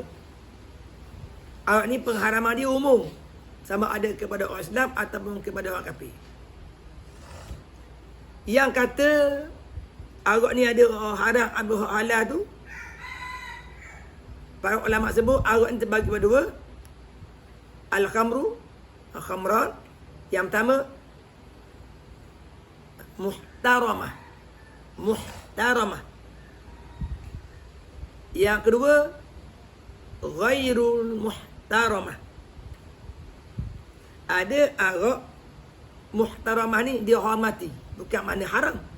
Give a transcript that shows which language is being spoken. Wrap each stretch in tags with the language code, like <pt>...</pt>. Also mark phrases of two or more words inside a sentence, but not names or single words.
<ms>Arak ni pengharaman dia umum, sama ada kepada orang Islam ataupun kepada orang kafir. Yang kata arak ni ada haram, ada halal tu, para ulama sebut arak ni terbagi pada dua.</ms> <ar>الخمر، الخمران.</ar> <ms>Yang pertama muhtaramah. Yang kedua</ms> <ar>غير المحترمة.</ar> <ms>Ada arak muhtaramah ni dia hormati, bukan makna haram.</ms>